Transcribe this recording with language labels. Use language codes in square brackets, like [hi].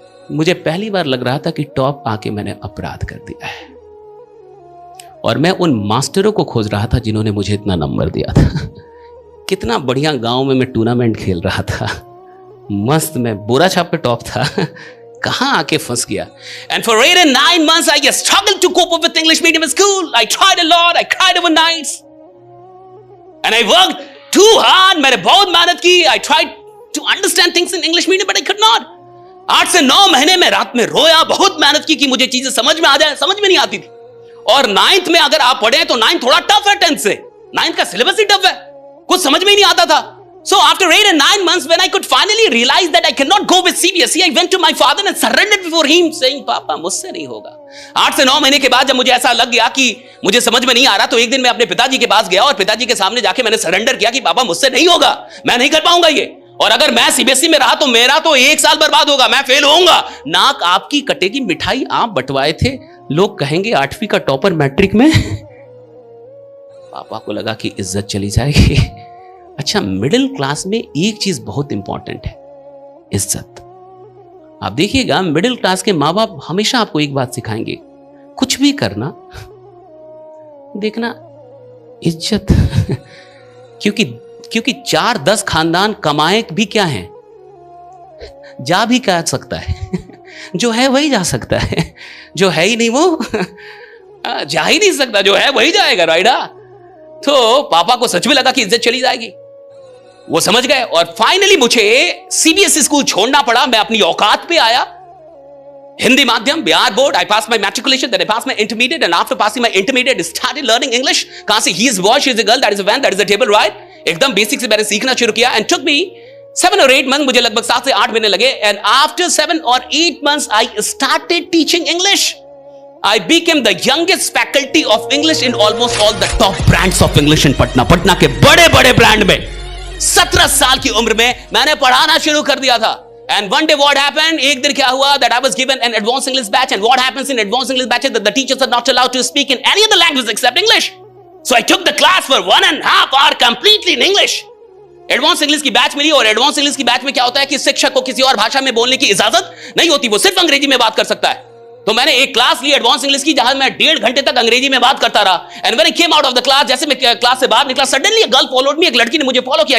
[hi] मुझे पहली बार लग रहा था कि टॉप आके मैंने अपराध कर दिया है, और मैं उन मास्टरों को खोज रहा था जिन्होंने मुझे इतना नंबर दिया था। कितना बढ़िया गांव में मैं टूर्नामेंट खेल रहा था, मस्त, मैं बोरा छाप पे टॉप था, कहां आके फंस गया। [en] And for 8 and 9 months I just struggled to cope up with English medium school. I tried a lot, I cried over nights and I worked too hard. [hi] मैंने बहुत मेहनत की, [en] I tried to understand things in English medium but I could not. [hi] 8 से 9 महीने में रात में रोया, बहुत मेहनत की कि मुझे चीजें समझ में आ जाए, समझ में नहीं आती थी। और 9th में अगर आप पढ़े तो 9th थोड़ा टफ है 10th से, 9th का सिलेबस ही टफ है, कुछ समझ में ही नहीं आता था। [en] So after 8 and 9 months, when I could finally realize that I cannot go with CBSE, I went to my father and surrendered before him, saying, [hi] "पापा, मुझसे नहीं होगा।" 8 से 9 महीने के बाद जब मुझे ऐसा लग गया कि मुझे समझ में नहीं आ रहा, तो एक दिन मैं अपने पिताजी के पास गया और पिताजी के सामने जाके मैंने सरेंडर किया कि पापा, मुझसे नहीं होगा, मैं नहीं कर पाऊंगा ये, और अगर मैं CBSE में रहा तो मेरा तो 1 साल बर्बाद होगा, मैं फेल होऊंगा। नाक आपकी कटेगी, मिठाई आप बंटवाए थे, लोग कहेंगे 8वीं का टॉपर मैट्रिक में। पापा को लगा कि इज्जत चली जाएगी। अच्छा, मिडिल क्लास में एक चीज बहुत इंपॉर्टेंट है, इज्जत। आप देखिएगा, मिडिल क्लास के माँ बाप हमेशा आपको एक बात सिखाएंगे, कुछ भी करना देखना इज्जत। क्योंकि 4-10 खानदान कमाए भी क्या है, जा भी क्या सकता है, जो है वही जा सकता है, जो है ही नहीं वो जा ही नहीं सकता, जो है वही जाएगा, राइडा। तो पापा को सच में लगा कि इज्जत चली जाएगी, वो समझ गए, और फाइनली मुझे CBSE स्कूल छोड़ना पड़ा। मैं अपनी औकात पे आया, हिंदी माध्यम, Bihar board. [en] I passed my matriculation, then I passed my intermediate, and after passing my intermediate, I started learning English. [hi] कहां से? [en] He is boy, she is a girl, that is a van, that is a table ride. [hi] एकदम basic से मैंने सीखना शुरू किया, [en] and took me 7 or 8 months, [hi] मुझे लगभग 7 से 8 महीने लगे, [en] and after 7 or 8 months, I started teaching English. I became the youngest faculty of English in almost all the top brands of English in Patna. [hi] Patna के बड़े-बड़े ब्रांड में 17 साल की उम्र में मैंने पढ़ाना शुरू कर दिया था। [en] And one day what happened? [hi] एक दिन क्या हुआ? [en] That I was given an advanced English batch, and what happens in advanced English batch is that the teachers are not allowed to speak in any other language except English. So I took the class for 1.5 hours completely in English. [hi] Advance English की batch मिली, और advance English की batch में क्या होता है कि शिक्षक को किसी और भाषा में बोलने की इजाजत नहीं होती, वो सिर्फ अंग्रेजी में बात कर सकता है। तो मैंने एक क्लास ली एडवांस इंग्लिश की, जहां मैं 1.5 घंटे तक अंग्रेजी में बात करता रहा। [en] and when I came out of the class, [hi] जैसे मैं क्लास से बाहर निकला, [en] suddenly a girl followed me, [hi] एक लड़की ने मुझे फॉलो किया।